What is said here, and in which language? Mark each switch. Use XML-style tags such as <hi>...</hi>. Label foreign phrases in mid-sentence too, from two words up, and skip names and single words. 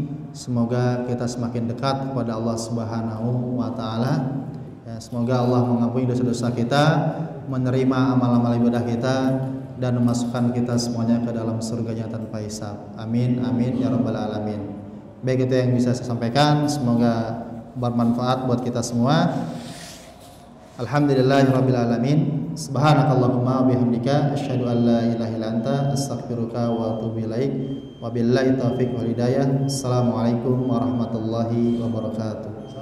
<id>Semoga kita semakin dekat kepada Allah</id> <ar>سبحانه وتعالى.</ar> <id>Ya, semoga Allah mengampuni dosa-dosa kita, menerima amal-amal ibadah kita, dan memasukkan kita semuanya ke dalam surganya tanpa hisab.</id> <ar>آمين آمين يا رب العالمين.</ar> <id>Baik, itu yang bisa saya sampaikan. Semoga bermanfaat buat kita semua.</id> <ar>الحمد لله رب العالمين. سبحانك اللهم وبحمدك أشهد أن لا إله إلا أنت أستغفرك وأتوب إليك. وبالله التوفيق والهداية. السلام عليكم ورحمة الله وبركاته.</ar>